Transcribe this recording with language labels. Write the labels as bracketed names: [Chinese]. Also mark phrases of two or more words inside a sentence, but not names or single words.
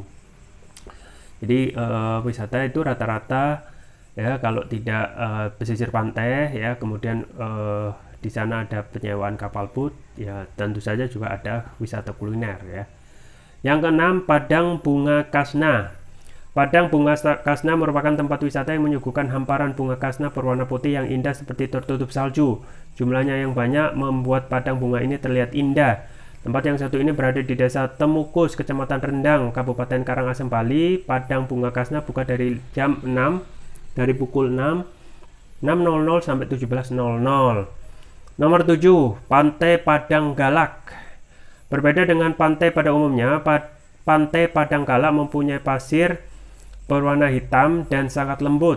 [Indonesian] Jadi wisata itu rata-rata ya kalau tidak pesisir pantai ya, kemudian di sana ada penyewaan kapal boat ya, tentu saja juga ada wisata kuliner ya. Yang keenam, Padang Bunga Kasna. Padang Bunga Kasna merupakan tempat wisata yang menyuguhkan hamparan bunga kasna berwarna putih yang indah seperti tertutup salju. Jumlahnya yang banyak membuat padang bunga ini terlihat indah. Tempat yang satu ini berada di Desa Temukus, Kecamatan Rendang, Kabupaten Karangasem, Bali. Padang Bunga Kasna buka dari jam 6, dari pukul 6.00 sampai 17.00. Nomor 7, Pantai Padang Galak. Berbeda dengan pantai pada umumnya, Pantai Padang Galak mempunyai pasir berwarna hitam dan sangat lembut.